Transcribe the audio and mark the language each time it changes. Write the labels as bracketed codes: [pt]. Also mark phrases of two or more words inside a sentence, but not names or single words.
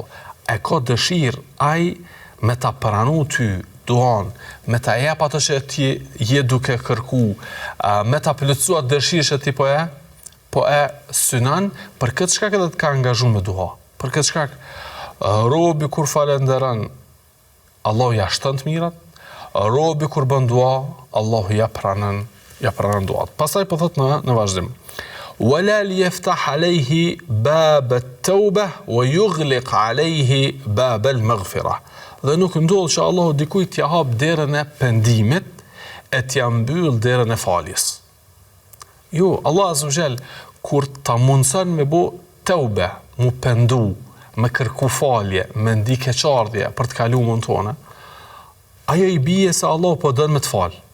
[sq] E ka dëshirë ai me ta pranu ty duan, me ta jap ato që ti je duke kërku, me ta plotësua dëshirë që ti po e synon, për këtë shkak edhe të ka angazhu me dua. Për këtë shkak, robi kur falenderon, Allahu ja shton të mirat, robi kur bën dua, Allahu ja pranon duat. Pastaj po thot në vazhdim. [ar] ولا ليفتح عليه باب التوبة ويغلق عليه باب المغفرة. [sq] Dhe nuk ndodh që Allahu dikujt t'ja hap derën e pendimit e t'ja mbyll derën e faljes. Jo, [ar] الله عز وجل [sq] kur ta mundson me bo tauba, mu pendu, me kërku falje, me ndi keqardhje për të kaluar tonë, ajo i bie se Allah po don me të fal.